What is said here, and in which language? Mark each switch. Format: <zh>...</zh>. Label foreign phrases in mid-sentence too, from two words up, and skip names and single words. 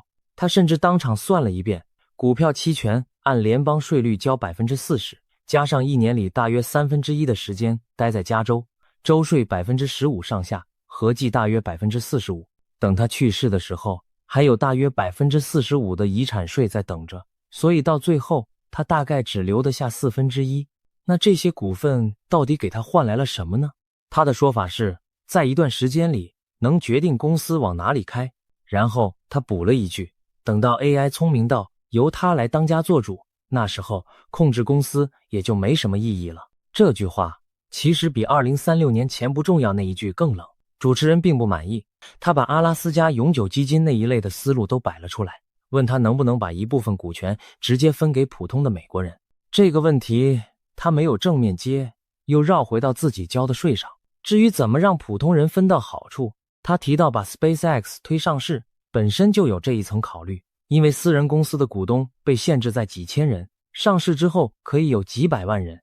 <zh>他甚至當場算了一遍，股票期權按聯邦稅率交 40%， 加上1年裡大約1/3的時間待在加州，州稅 15% 上下，合計大約 45%。等他去世的時候，還有大約 45% 的遺產稅在等着，所以到最後他大概只留得下1/4。那這些股份到底給他換來了什麼呢？他的說法是，在一段时間裡能決定公司往哪裡開。然後他補了一句，等到 AI 聰明到由他來當家做主，那時候控制公司也就沒什麼意義了。這句話其實比2036年錢不重要那一句更冷。主持人並不滿意，他把阿拉斯加永久基金那一類的思路都擺了出來，問他能不能把一部分股權直接分給普通的美國人。這個問題他沒有正面接，又繞回到自己交的稅上。至於怎麼讓普通人分到好處，他提到把 SpaceX 推上市本身就有這一層考慮，因為私人公司的股東被限制在幾千人，上市之後可以有幾百萬人。</zh>